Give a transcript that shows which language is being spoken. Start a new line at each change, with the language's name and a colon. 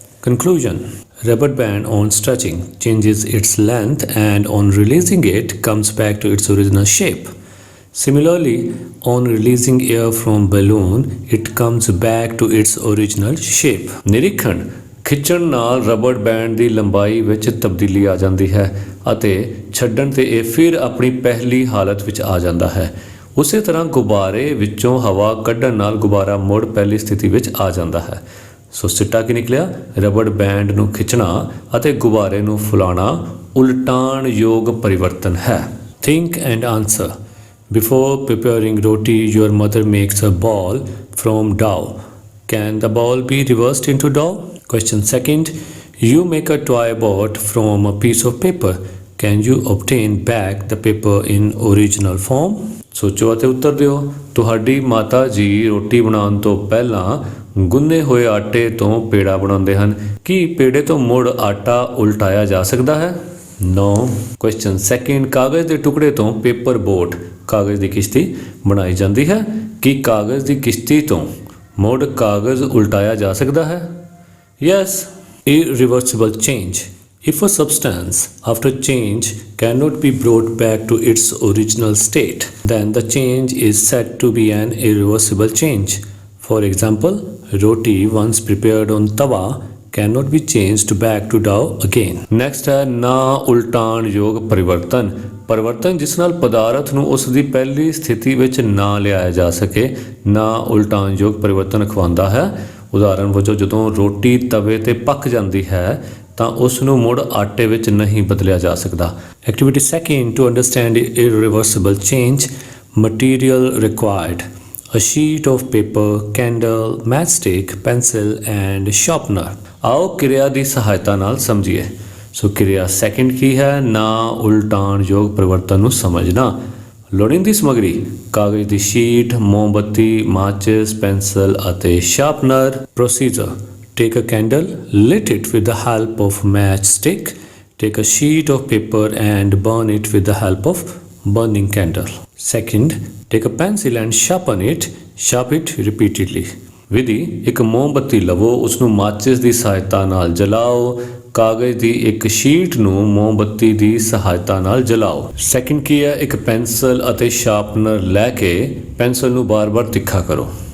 English: Conclusion: rubber band on stretching changes its length and on releasing it comes back to its original shape. Similarly, on releasing air from balloon, it comes back to its original shape.
Punjabi: ਨਿਰੀਖਣ: ਖਿੱਚਣ ਨਾਲ rubber band ਦੀ ਲੰਬਾਈ ਵਿੱਚ ਤਬਦੀਲੀ ਆ ਜਾਂਦੀ ਹੈ ਅਤੇ ਛੱਡਣ ਤੇ ਇਹ ਫਿਰ ਆਪਣੀ ਪਹਿਲੀ ਹਾਲਤ ਵਿੱਚ ਆ ਜਾਂਦਾ ਹੈ। ਉਸੇ ਤਰ੍ਹਾਂ ਗੁਬਾਰੇ ਵਿੱਚੋਂ ਹਵਾ ਕੱਢਣ ਨਾਲ ਗੁਬਾਰਾ ਮੁੜ ਪਹਿਲੀ ਸਥਿਤੀ ਵਿੱਚ ਆ ਜਾਂਦਾ ਹੈ। ਸੋ ਸਿੱਟਾ ਕੀ ਨਿਕਲਿਆ? ਰਬੜ ਬੈਂਡ ਨੂੰ ਖਿੱਚਣਾ ਅਤੇ ਗੁਬਾਰੇ ਨੂੰ ਫੁਲਾਉਣਾ ਉਲਟਾਣ ਯੋਗ ਪਰਿਵਰਤਨ ਹੈ।
English: Think and answer. Before preparing roti, your mother makes a ball from dough. Can the ball be reversed into dough? Question second. You make a toy boat from a piece of paper. Can you obtain back the paper in original form?
Punjabi: ਸੋਚੋ ਅਤੇ ਉੱਤਰ ਦਿਓ। ਤੁਹਾਡੀ ਮਾਤਾ ਜੀ ਰੋਟੀ ਬਣਾਉਣ ਤੋਂ ਪਹਿਲਾਂ ਗੁੰਨੇ ਹੋਏ ਆਟੇ ਤੋਂ ਪੇੜਾ ਬਣਾਉਂਦੇ ਹਨ। ਕੀ ਪੇੜੇ ਤੋਂ ਮੁੜ ਆਟਾ ਉਲਟਾਇਆ ਜਾ ਸਕਦਾ ਹੈ? ਨੋ।
English: question second,
Punjabi: ਕਾਗਜ਼ ਦੇ ਟੁਕੜੇ ਤੋਂ
English: paper boat,
Punjabi: ਕਾਗਜ਼ ਦੀ ਕਿਸ਼ਤੀ ਬਣਾਈ ਜਾਂਦੀ ਹੈ। ਕੀ ਕਾਗਜ਼ ਦੀ ਕਿਸ਼ਤੀ ਤੋਂ ਮੁੜ ਕਾਗਜ਼ ਉਲਟਾਇਆ ਜਾ ਸਕਦਾ ਹੈ?
English: Yes. Irreversible change. If a substance after change cannot be brought back to its original state, then the change is said to be an irreversible change. For example, roti once prepared on tawa cannot be changed back to dough again.
Punjabi: Next ਹੈ ਨਾ ਉਲਟਾਣ ਯੋਗ ਪਰਿਵਰਤਨ। ਪਰਿਵਰਤਨ ਜਿਸ ਨਾਲ ਪਦਾਰਥ ਨੂੰ ਉਸ ਦੀ ਪਹਿਲੀ ਸਥਿਤੀ ਵਿੱਚ ਨਾ ਲਿਆਇਆ ਜਾ ਸਕੇ, ਨਾ ਉਲਟਾਣ ਯੋਗ ਪਰਿਵਰਤਨ ਅਖਵਾਉਂਦਾ ਹੈ। ਉਦਾਹਰਨ ਵਜੋਂ ਜਦੋਂ ਰੋਟੀ ਤਵੇ ਤੇ ਪੱਕ ਜਾਂਦੀ ਹੈ ਤਾਂ ਉਸ ਨੂੰ ਮੁੜ ਆਟੇ ਵਿੱਚ ਨਹੀਂ ਬਦਲਿਆ ਜਾ ਸਕਦਾ।
English: Activity second, to understand irreversible change, material required: a sheet of paper, candle, matchstick, pencil and sharpener.
Punjabi: ਆਓ ਕਿਰਿਆ ਦੀ ਸਹਾਇਤਾ ਨਾਲ ਸਮਝੀਏ। ਸੋ ਕਿਰਿਆ ਸੈਕਿੰਡ ਕੀ ਹੈ? ਨਾ ਉਲਟਾਣ ਯੋਗ ਪਰਿਵਰਤਨ ਨੂੰ ਸਮਝਣਾ। ਲੋੜੀਂਦੀ ਸਮੱਗਰੀ: ਕਾਗਜ਼ ਦੀ ਸ਼ੀਟ, ਮੋਮਬੱਤੀ, ਮਾਚਿਸ, ਪੈਨਸਲ ਅਤੇ sharpener.
English: Procedure: take a candle, lit it with the help of matchstick. Take a sheet of paper and burn it with the help of burning candle. Second, take a pencil and sharpen it. Sharp it repeatedly.
Punjabi: ਵਿਧੀ: ਇੱਕ ਮੋਮਬੱਤੀ ਲਵੋ, ਉਸ ਨੂੰ ਮਾਚਿਸ ਦੀ ਸਹਾਇਤਾ ਨਾਲ ਜਲਾਓ। ਕਾਗਜ਼ ਦੀ ਇੱਕ ਸ਼ੀਟ ਨੂੰ ਮੋਮਬੱਤੀ ਦੀ ਸਹਾਇਤਾ ਨਾਲ ਜਲਾਓ। ਸੈਕਿੰਡ ਕੀ ਹੈ? ਇੱਕ ਪੈਨਸਲ ਅਤੇ ਸ਼ਾਰਪਨਰ ਲੈ ਕੇ ਪੈਨਸਲ ਨੂੰ ਬਾਰ-ਬਾਰ ਤਿੱਖਾ ਕਰੋ।